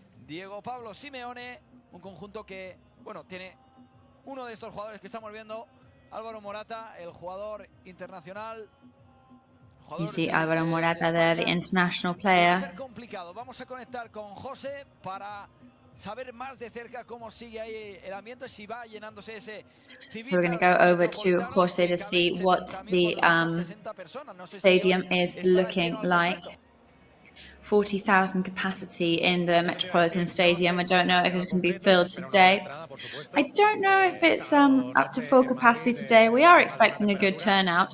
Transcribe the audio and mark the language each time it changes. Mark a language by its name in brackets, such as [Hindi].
[Spanish] Diego Pablo Simeone, un conjunto que, bueno, tiene uno de estos jugadores que estamos viendo, Álvaro Morata, el jugador internacional. [English] You see Álvaro Morata there, the international player. [Spanish] Va a ser complicado. Vamos a conectar con José para saber más de cerca cómo sigue ahí el ambiente, si va llenándose ese. [English] So we're going to go over to Jose to see what the stadium is looking like. 40,000 capacity in the Metropolitan Stadium. I don't know if it's going to be filled today. I don't know if it's up to full capacity today. We are expecting a good turnout.